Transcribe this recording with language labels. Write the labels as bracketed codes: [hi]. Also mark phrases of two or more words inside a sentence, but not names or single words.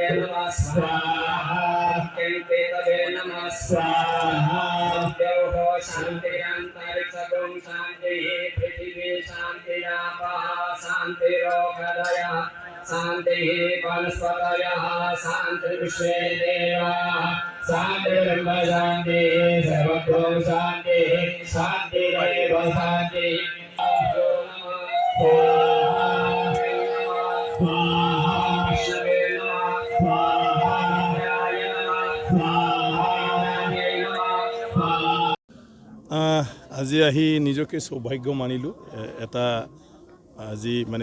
[sa] नमः स्वाहा केतवे नमः स्वाहा देवो शान्तिरन्तरिक्षगुं शान्तिः पृथिवी शान्तिरापः शान्तिरोषधयः शान्तिः वनस्पतयः शान्तिर्विश्वे देवाः शान्तिर्ब्रह्म शान्तिः सर्वतो शान्तिः शान्तिरेव शान्तिः [as] আজি আহি নিজকে সৌভাগ্য মানিলোঁ এটা আজি মানে